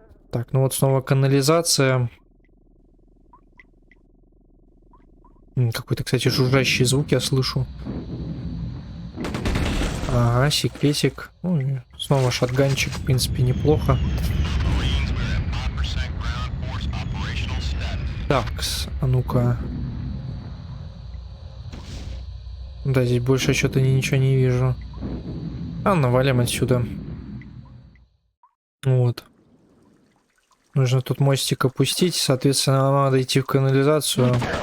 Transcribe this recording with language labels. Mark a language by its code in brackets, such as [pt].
[ru] Так, ну вот снова канализация. Какой-то, кстати, жужжащий звук я слышу. Ага, секретик. Ну, и снова шотганчик, в принципе, неплохо. [en] Marines, we're at 5% ground force operational status. [ru] Так, а ну-ка. Да, здесь больше что-то ничего не вижу. А, навалим отсюда. Вот. Нужно тут мостик опустить, соответственно, нам надо идти в канализацию.